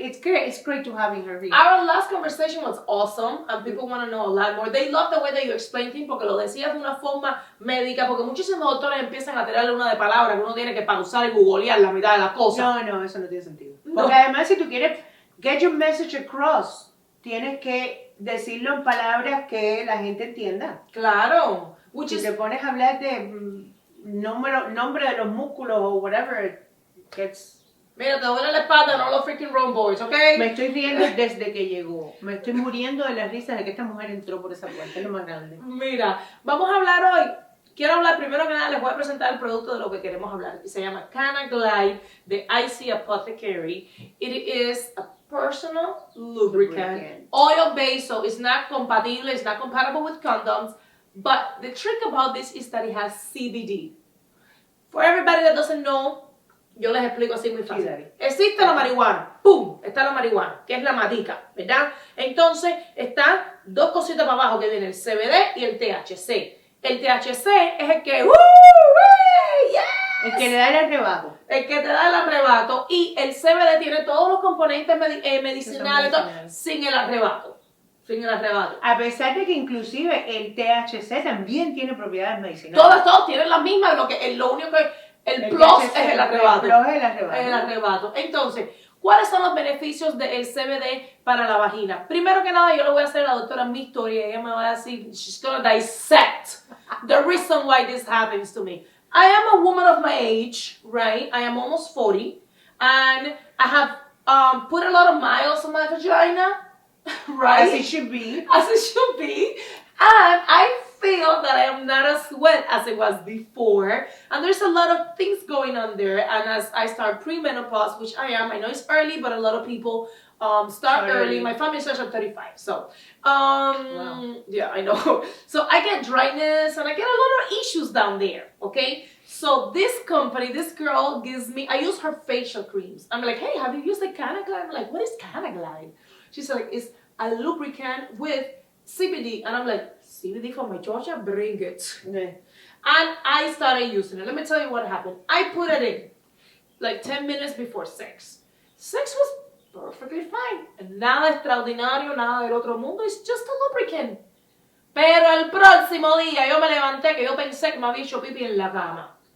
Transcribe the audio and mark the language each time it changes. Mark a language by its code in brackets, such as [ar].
[en] It's great to having her here. Our last conversation was awesome and people want to know a lot more. They love the way that you explain things [es] porque lo decías de una forma médica, porque muchísimos doctores empiezan a tirarle una de palabras que uno tiene que pausar y googlear la mitad de las cosas. No, eso no tiene sentido. No. Porque además si tú quieres [en] get your message across, [es] tienes que decirlo en palabras que la gente entienda. Claro. Si te pones a hablar de nombre de los músculos o [en] whatever, gets... [es] Mira, te duele la espalda, no los freaking Rome Boys, ¿ok? Me estoy riendo desde que llegó. Me estoy muriendo de las risas de que esta mujer entró por esa puerta. Es lo más grande. Mira, vamos a hablar hoy. Quiero hablar primero que nada, les voy a presentar el producto de lo que queremos hablar. Se llama Canaglide de IC Apothecary. [en] It is a personal lubricant. Oil-based, so it's not compatible, it's not compatible with condoms. But the trick about this is that it has CBD. For everybody that doesn't know, [es] yo les explico así muy fácil. Sí, Existe la marihuana, ¡pum! Está la marihuana, que es la matica, ¿verdad? Entonces, están dos cositas para abajo que viene el CBD y el THC. El THC es el que, yes! El que le da el arrebato. El que te da el arrebato. Y el CBD tiene todos los componentes medicinales, sin el arrebato. Sin el arrebato. A pesar de que inclusive el THC también tiene propiedades medicinales. Todos tienen las mismas, lo único que... El plus THC, es el arrebato. El plus es el arrebato. El arrebato. Entonces, ¿cuáles son los beneficios del CBD para la vagina? Primero que nada, yo le voy a hacer a la doctora mi historia. Ella me va a decir, [en] she's going to dissect the reason why this happens to me. I am a woman of my age, right? I am almost 40. And I have put a lot of miles on my vagina, right? As it should be. As it should be. And I feel that I am not as wet as it was before. And there's a lot of things going on there. And as I start premenopause, which I am, I know it's early, but a lot of people start early. My family starts at 35. So, Wow. yeah, I know. So I get dryness and I get a lot of issues down there, okay? So this company, this girl gives me, I use her facial creams. I'm like, hey, have you used the Canaglide? I'm like, what is Canaglide? She's like, it's a lubricant with CBD. And I'm like, CBD for my Georgia? Bring it. Yeah. And I started using it. Let me tell you what happened. I put it in like 10 minutes before sex. Sex was perfectly fine. [es] Nada extraordinario, nada del otro mundo. [en] It's just a lubricant. [es] Pero el próximo día yo me levanté que yo pensé que me había hecho pipi en la cama.